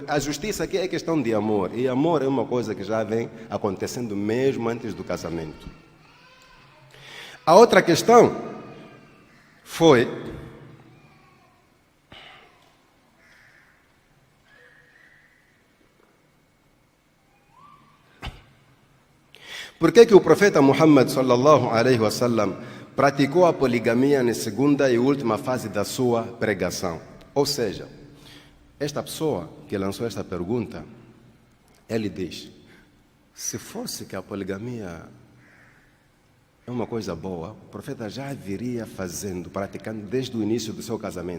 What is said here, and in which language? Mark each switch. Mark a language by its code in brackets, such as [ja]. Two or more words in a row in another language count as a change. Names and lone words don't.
[pt] A justiça aqui é questão de amor. E amor é uma coisa que já vem acontecendo mesmo antes do casamento. A outra questão foi... Por que o profeta Muhammad [ar] صلى الله عليه وسلم [pt] praticou a poligamia na segunda e última fase da sua pregação? Ou seja, esta pessoa que lançou esta pergunta, ele diz, se fosse que a poligamia é uma coisa boa, o profeta já viria fazendo, praticando desde o início do seu casamento.